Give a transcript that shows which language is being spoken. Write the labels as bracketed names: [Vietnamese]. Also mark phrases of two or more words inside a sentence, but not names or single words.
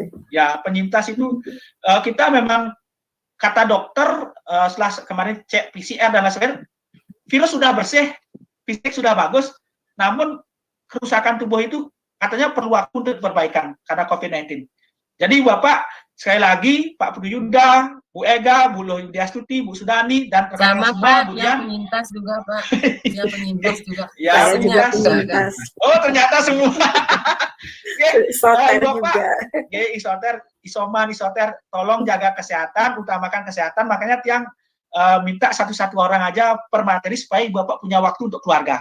[Indonesian] Ya, penyintas itu kita memang kata dokter setelah kemarin cek PCR dan lain-lain, virus sudah bersih, fisik sudah bagus, namun kerusakan tubuh itu katanya perlu waktu untuk perbaikan karena COVID-19. Jadi Bapak, sekali lagi Pak Putu Yuda, Bu Ega, Bu Yudiastuti, Bu Sudani, dan rekan-rekan semua, Pak, Bu dia Dian. penyintas juga, Pak. Dia penyintas juga. Ya, Saya juga penyintas. Oh, ternyata semua. Isoter juga. Isoter, tolong jaga kesehatan, utamakan kesehatan. Makanya Tiang minta satu-satu orang aja per materi supaya Ibu Bapak punya waktu untuk keluarga.